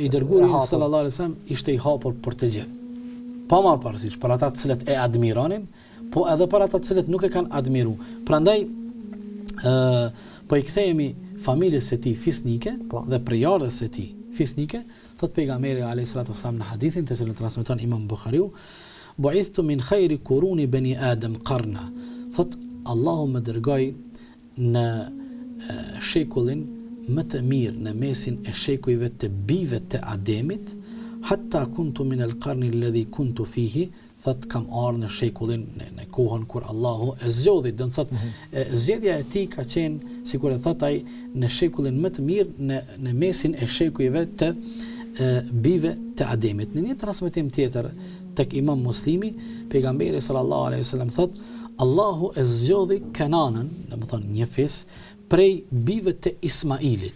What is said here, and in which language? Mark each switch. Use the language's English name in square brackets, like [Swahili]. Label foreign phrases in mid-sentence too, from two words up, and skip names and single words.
[Albanian] i dërguari [Arabic] صلى الله عليه وسلم [Albanian] ishte i hapur për të gjithë. Pa marrë parasysh për ata të cilët e admironin, po edhe për ata të cilët nuk e kanë admiru. Prandaj po i kthehemi familjes së tij fisnike dhe prejardhës së tij fisnike, thot pejgamberi [Arabic] عليه الصلاة والسلام [Albanian] në hadithin të cilën transmeton Imam Buhariu, [Arabic] بعثت من خير قرون بني آدم قرنا. [Albanian] Thot Allahu më dërgoi në shekullin më të mirë në mesin e shekujve të bijve të Ademit, [Arabic] حتى كنت من القرن الذي كنت فيه, [Albanian] thot kam ardhur në shekullin në kohën kur Allahu e zgjodhi, do të thot zgjedhja e tij ka qenë, sikur e thot ai, në shekullin më të mirë në mesin e shekujve të bijve të Ademit. Në një transmetim tjetër tek Imam Muslimi, pejgamberi [Arabic] صلى الله عليه وسلم [Albanian] thot Allahu e zgjodhi Kananën, domethënë një fis prej bijve të Ismailit.